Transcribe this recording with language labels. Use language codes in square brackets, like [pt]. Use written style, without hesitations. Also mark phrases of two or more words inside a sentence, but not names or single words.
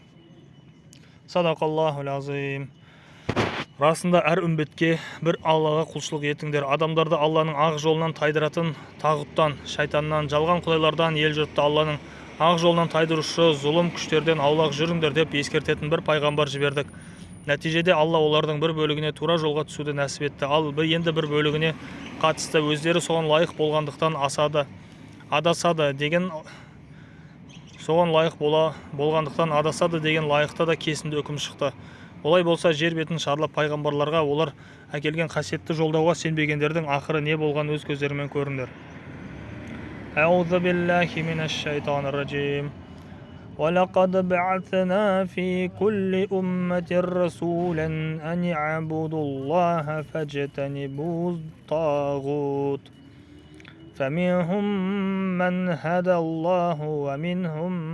[ar] صدق الله العظيم. [kk] Расында әр үмбетке бір Аллаға құлшылық етіңдер. Адамдарды Алланың ақ жолынан тайдыратын тағуттан, шайтаннан, жалған құдайлардан ел жұртты Алланың ақ жолдан тайдырушы зұлым күштерден аулақ жүріңдер деп ескертетін бір пайғамбар жібердік. Нәтижеде Алла олардың бір бөлігіне тура жолға түсуді нәсіп етті, ал енді бір бөлігіне қатысты өздері соған лайық болғандықтан адасады деген лайықта да кесімді үкім шықты. Олай болса жер бетін шарлап пайғамбарларға олар әкелген қасиетті жолдауға сенбегендердің ақыры не болған өз көздерімен көріңдер. [ar] أعوذ بالله من الشيطان الرجيم. وَلَقَدْ بَعَثْنَا فِي كُلِّ أُمَّةٍ رَسُولًا أَنِ اعْبُدُوا اللَّهَ فَاجْتَنِبُوا الطَّاغُوتَ فَمِنْهُمْ مَنْ هَدَى اللَّهُ وَمِنْهُمْ